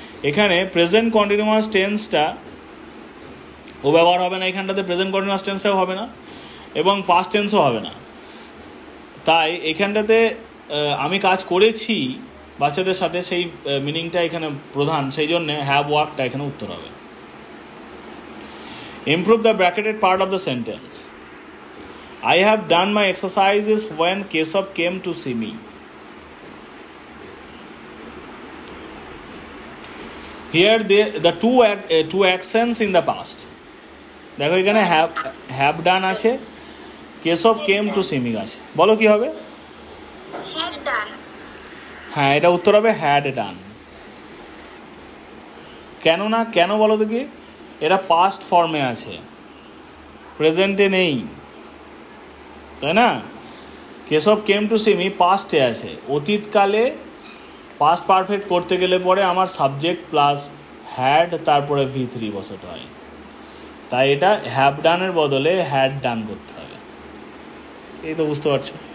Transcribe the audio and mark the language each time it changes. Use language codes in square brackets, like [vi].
[bn] এখানে present continuous টেন্সটা ও ব্যবহার হবে না, এখানটাতে প্রেজেন্ট কন্টিনিউয়াস টেন্সটাও হবে না এবং পাস্ট টেন্সও হবে না। তাই এখানটাতে আমি কাজ করেছি বাচ্চাদের সাথে, সেই মিনিংটা এখানে প্রধান, সেই জন্যে হ্যাভ ওয়ার্কটা এখানে উত্তর হবে। [en] Improve the bracketed part of the sentence. I have done my exercises when Keshav came to see me. Here the two actions in the past. [bn] দেখো এখানে [en] have done [bn] আছে, [en] Keshav came to see me আছে। [bn] বলো কি হবে? [en] Had done. [bn] হ্যাঁ, এটা উত্তর হবে [en] had done। [bn] কেন বলো তো কি? এটা পাস্ট ফর্মে আছে, প্রেজেন্টে নেই, তাই না? [en] Keshab came to see me [bn] পাস্টে আছে, অতীতকালে পাস্ট পারফেক্ট করতে গেলে পরে আমার সাবজেক্ট প্লাস হ্যাড তারপরে V3 বসাতে হয়, তাই এটা হ্যাভ ডানের বদলে হ্যাড ডান করতে হবে। এই তো বুঝতে পারছো?